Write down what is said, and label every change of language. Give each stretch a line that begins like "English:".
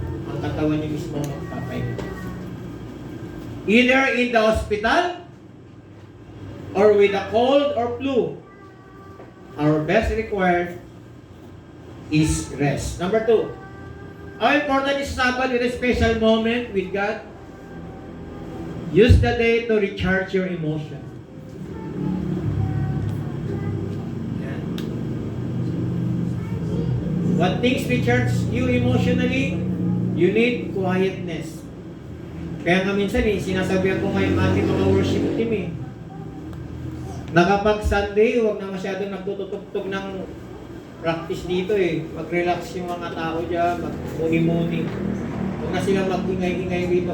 Filipino: Ang katawan nyo mismo magpapahinga.
English: Either in the hospital or with a cold or flu, our best required is rest. Number 2, how important is Sabbath with a special moment with God? Use the day to recharge your emotion.
Filipino: Yan.
English: What things recharge you emotionally? You need quietness.
Filipino: Kaya nga minsan sinasabihan ko ngayon ating mga worship team na kapag Sunday, huwag na masyadong nagtutugtog ng practice dito Mag-relax yung mga tao dyan, mag-muni-muni. Huwag na silang mag-ingay-ingay dito.